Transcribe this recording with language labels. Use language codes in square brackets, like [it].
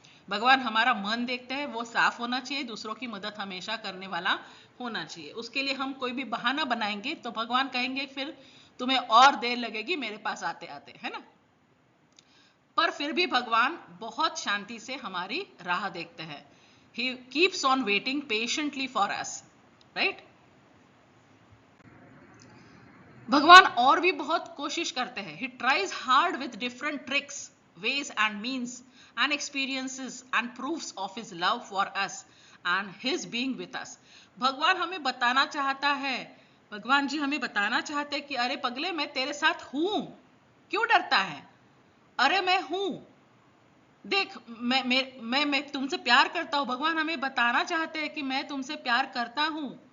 [hi] भगवान हमारा मन देखते हैं, वो साफ होना चाहिए, दूसरों की मदद हमेशा करने वाला होना चाहिए। उसके लिए हम कोई भी बहाना बनाएंगे तो भगवान कहेंगे फिर तुम्हें और देर लगेगी मेरे पास आते आते, है ना। पर फिर भी भगवान बहुत शांति से हमारी राह देखते हैं। [en] He keeps on waiting patiently for us, right? [hi] भगवान और भी बहुत कोशिश करते हैं। [en] He tries hard with different tricks, ways and means and experiences and proofs of his love for us and his being with us. [hi] भगवान हमें बताना चाहता है, भगवान जी हमें बताना चाहते हैं कि अरे पगले मैं तेरे साथ हूं, क्यों डरता है, अरे मैं हूं, देख मैं तुमसे प्यार करता हूं। भगवान हमें बताना चाहते हैं कि मैं तुमसे प्यार करता हूं।